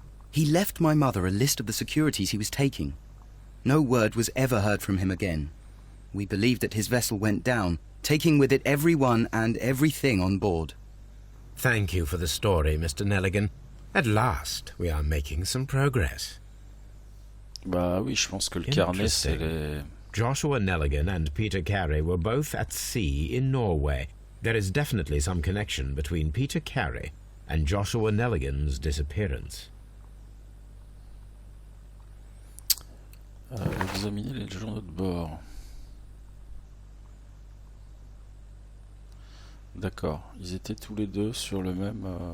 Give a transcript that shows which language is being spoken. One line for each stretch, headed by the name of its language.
English: He left my mother a list of the securities he was taking. No word was ever heard from him again. We believe that his vessel went down, taking with it everyone and everything on board. Thank you for the story, Mr. Nelligan. At last, we are making some progress.
French: Bah oui, je pense que le carnet, c'est les...
English: Joshua Nelligan and Peter Carey were both at sea in Norway. There is definitely some connection between Peter Carey and Joshua Nelligan's disappearance.
French: Examiner les journaux de bord. D'accord, ils étaient tous les deux sur le même...